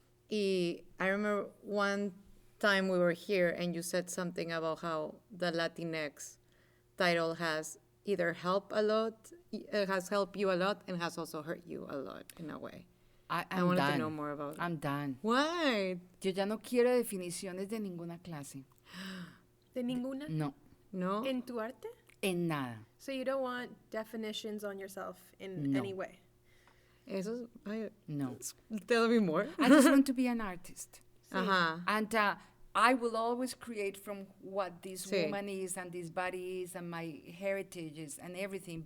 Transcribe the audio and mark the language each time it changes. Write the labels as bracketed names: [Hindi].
[English] Y I remember one time we were here and you said something about how the Latinx title has either helped a lot, it has helped you a lot, and has also hurt you a lot in a way. I wanted to know more about it. I'm done. Why? [Spanish] Yo ya no quiero definiciones de ninguna clase. ¿De ninguna? No. ¿En tu arte? En nada. [English] So you don't want definitions on yourself in any way? [Spanish] Eso, no. [English] Tell me more. I just want to be an artist. Uh-huh. And I will always create from what this woman is and this body is and my heritage is and everything.